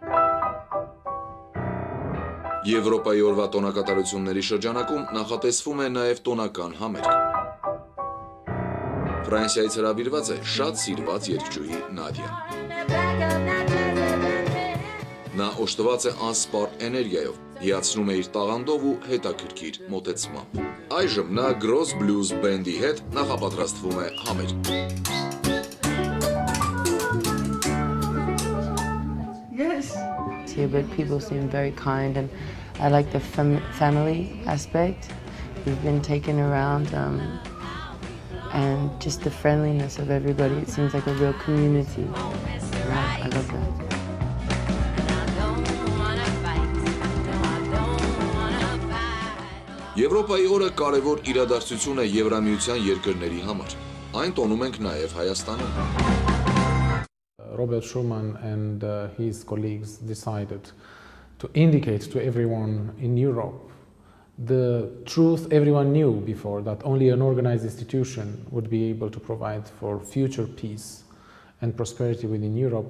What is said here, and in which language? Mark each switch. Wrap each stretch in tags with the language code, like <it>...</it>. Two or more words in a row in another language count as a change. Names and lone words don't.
<hy>Եվրոպայի օրվա տոնակատարությունների շրջանակում նախատեսվում է նաև տոնական համերգ։ Ֆրանսիայից հրավիրված է շատ սիրված երգչուհի Նադիան։ Նա օժտված է անսպառ էներգիայով, հիացնում է իր տաղանդով ու հետաքրքիր մոտեցմամբ։ Այժմ նա Gross Blues Band-ի հետ նախապատրաստվում է համերգ։</hy> <en>Here, but people seem very kind, and I like the family aspect. We've been taken around, and just the friendliness of everybody. It seems like a real community. I love that.</en> <hy>Եվրոպայի օրը կարևոր իրադարձություն է Եվրամիության երկրների համար։ Այն տոնում ենք նաև Հայաստանում։</hy> <en>Robert Schuman and his colleagues decided to indicate to everyone in Europe the truth everyone knew before, that only an organized institution would be able to provide for future peace and prosperity within Europe.</en>